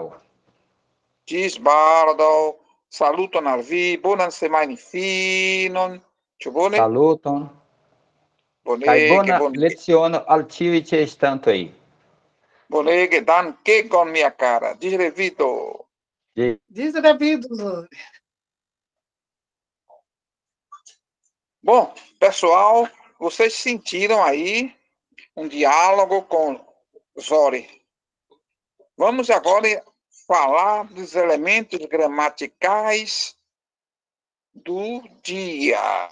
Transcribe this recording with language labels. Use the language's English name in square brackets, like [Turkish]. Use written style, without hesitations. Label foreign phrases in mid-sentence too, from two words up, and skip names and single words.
[Esperanto] Ĝis baldaŭ. Saluton al vi. Bonan semajnfinon. Ĉu bone? Saluton. Kaj bona leciono al ĉiuj ĉeestantoj. Bonege, dankegon, [Portuguese] minha cara. [Esperanto] Ĝis revido. Ĝis revido. [Portuguese] Bom, pessoal, vocês sentiram aí um diálogo com Zori. Vamos agora falar dos elementos gramaticais do dia.